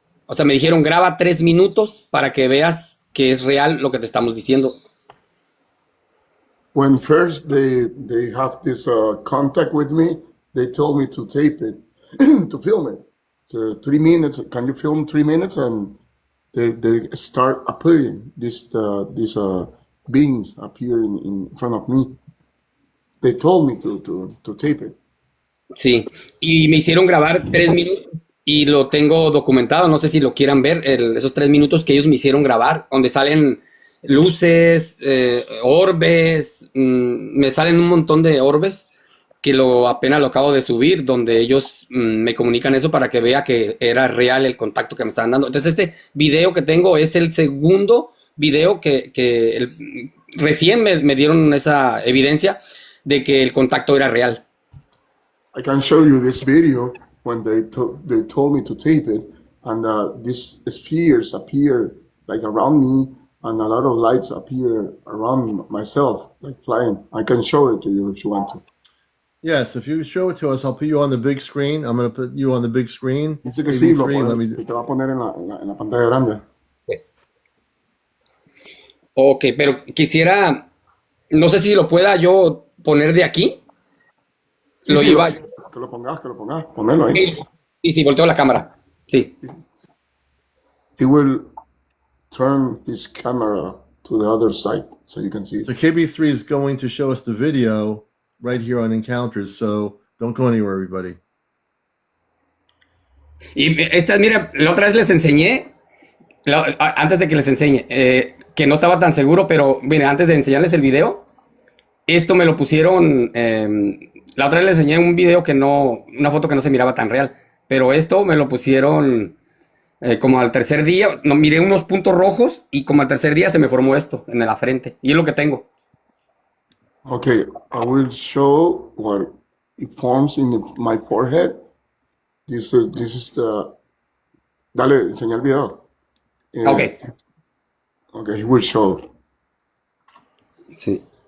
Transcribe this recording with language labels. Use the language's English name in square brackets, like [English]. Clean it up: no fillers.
[Spanish] O sea, me dijeron, graba 3 minutos para que veas que es real lo que te estamos diciendo. [English] When first they have this contact with me, they told me to tape it, to film it. So 3 minutes, can you film 3 minutes? And they start appearing, these beings appearing in front of me. They told me to tape it. [Spanish] Sí, y me hicieron grabar 3 minutos y lo tengo documentado, no sé si lo quieran ver, esos 3 minutos que ellos me hicieron grabar, donde salen luces, orbes, me salen un montón de orbes que apenas lo acabo de subir, donde ellos me comunican eso para que vea que era real el contacto que me estaban dando. Entonces este video que tengo es el segundo video que recién me dieron esa evidencia de que el contacto era real. [English] I can show you this video when they told me to tape it, and these spheres appear like around me, and a lot of lights appear around myself, like flying. I can show it to you if you want to. Yes, if you show it to us, I'll put you on the big screen. I'm going to put you on the big screen. [Spanish] Dice que sí, te va a poner en la pantalla grande. Ok, pero quisiera, no sé si lo pueda yo poner de aquí. Sí, lo sí, iba. que lo pongas, ponelo ahí. Y si volteo la cámara, sí. [English] He will turn his camera to the other side so you can see it. So KB3 is going to show us the video right here on Encounters, so don't go anywhere, everybody. [Spanish] Y mira, la otra vez les enseñé, antes de que les enseñe, que no estaba tan seguro, pero mira, antes de enseñarles el video, esto me lo pusieron, la otra vez les enseñé un video una foto que no se miraba tan real, pero esto me lo pusieron como al tercer día, no, miré unos puntos rojos y como al tercer día se me formó esto en la frente, y es lo que tengo. [English] Okay, I will show what it forms in my forehead. This is the... [Spanish] Dale, enseña el video. [English] Okay. Okay, he will show. [Spanish] Sí.